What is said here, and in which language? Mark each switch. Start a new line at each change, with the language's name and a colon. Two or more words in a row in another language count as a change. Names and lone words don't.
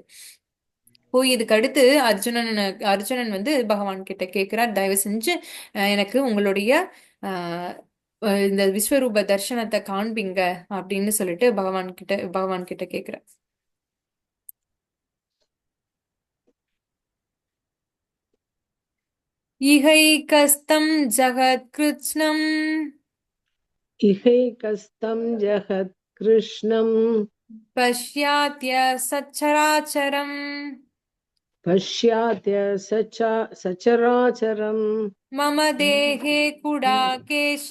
Tamil: போய் இதுக்கு அடுத்து அர்ஜுனன் வந்து பகவான் கிட்ட கேட்கிறார், தயவு செஞ்சு எனக்கு உங்களுடைய ஆஹ் இந்த விஸ்வரூப தர்சனத்தை காண்பிங்க அப்படின்னு சொல்லிட்டு பகவான் கிட்ட கேட்கிறார்.
Sanskrit: इहैकस्थं जगत्कृत्स्नम् इहैकस्तं जगत्कृष्णं पश्याद्य सचराचरम् पश्यात्य सचराचरं मम देहे गुडाकेश